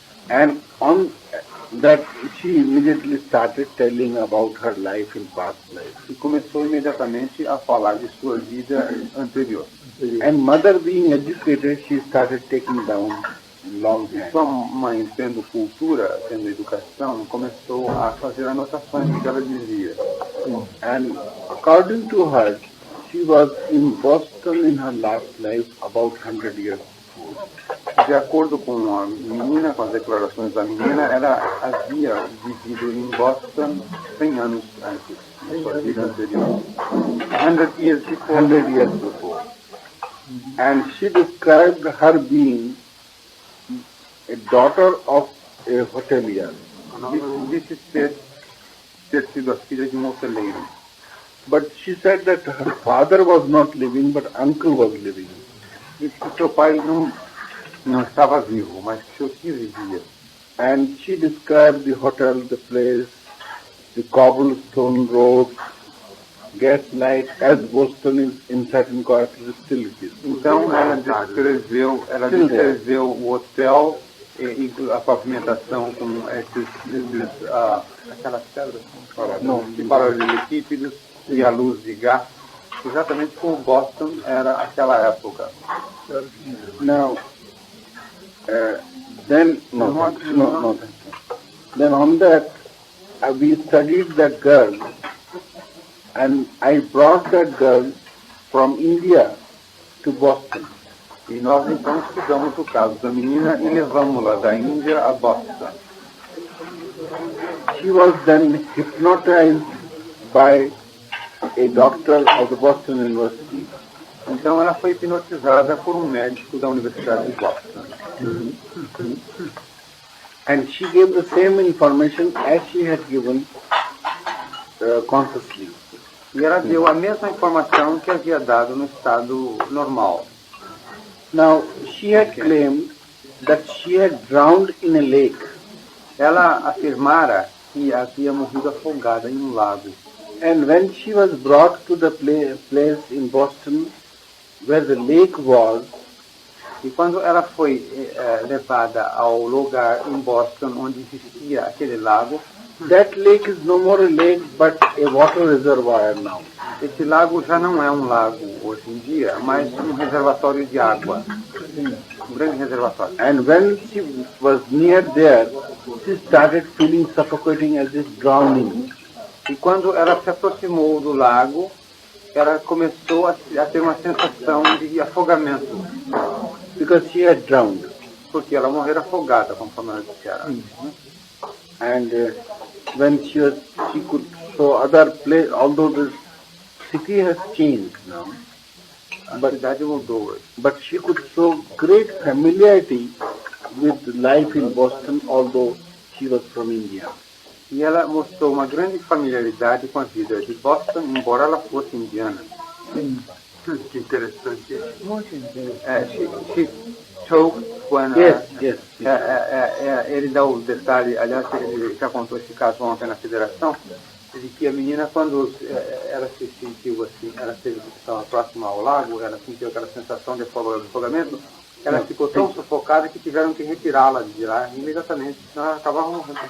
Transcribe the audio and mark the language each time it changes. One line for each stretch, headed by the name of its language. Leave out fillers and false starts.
English: And on that she immediately started telling about her life in past life.
Portuguese: E começou imediatamente a falar de sua vida anterior.
English: And mother being educated, she started taking down longhand.
Portuguese: Sua mãe, tendo cultura, tendo educação, começou a fazer anotações do que ela dizia.
English: And according to her, she was in Boston in her last life about 100 years before.
Portuguese: De acordo com a menina, com as declarações da menina, ela havia vivido em Boston 100 anos antes, na sua vida anterior.
English: 100 years before. 100 years before. And she described her being a daughter of a hotelier.
Portuguese: Disse ter sido a filha de hoteleiro.
English: But she said that her father was not living, but uncle was living.
Portuguese: Disse que seu pai não estava vivo, mas que seu tio vivia.
English: And she described the hotel, the place, the cobblestone road, gaslight, as Boston is in certain quarters still it is.
Portuguese: Então ela descreveu o hotel e a pavimentação com aquelas pedras de paralelepípedos e a luz de gás, exatamente como Boston era aquela época.
English: Now, then on that, we studied that girl, and I brought that girl from India to Boston.
Portuguese: E nós então estudamos o caso da menina e levamos-la da Índia a Boston.
English: She was then hypnotized by a doctor of the Boston University.
Portuguese: Então ela foi hipnotizada por médico da Universidade de Boston.
English: And she gave the same information as she had given consciously.
Portuguese: E ela deu a mesma informação que havia dado no estado normal.
English: Now, she had claimed that she had drowned in a lake.
Portuguese: Ela afirmara que havia morrido afogada em um lago.
English: And when she was brought to the place in Boston where the lake was,
Portuguese: e quando ela foi levada ao lugar em Boston onde existia aquele lago,
English: that lake is no more a lake but a water reservoir now.
Portuguese: Esse lago já não é um lago hoje em dia, mas um reservatório de água. Um grande reservatório.
English: And when she was near there, she started feeling suffocating as if drowning.
Portuguese: E quando ela se aproximou do lago, ela começou a ter uma sensação de afogamento.
English: Because she had drowned.
Portuguese: Porque ela morreu afogada, conforme ela dissera.
English: And when she could show other place, although the city has changed now,
Portuguese: a cidade mudou hoje.
English: But she could show great familiarity with life in Boston, although she was from India.
Portuguese: E ela mostrou uma grande familiaridade com a vida de Boston, embora ela fosse indiana. Que interessante. Muito interessante.
English: She choked when... Yes.
Portuguese: ele dá o detalhe, aliás, ele já contou esse caso ontem na federação, de que a menina, quando ela se sentiu assim, estava próxima ao lago, ela sentiu aquela sensação de afogamento, ela ficou tão sufocada que tiveram que retirá-la de lá imediatamente, senão ela acabava morrendo.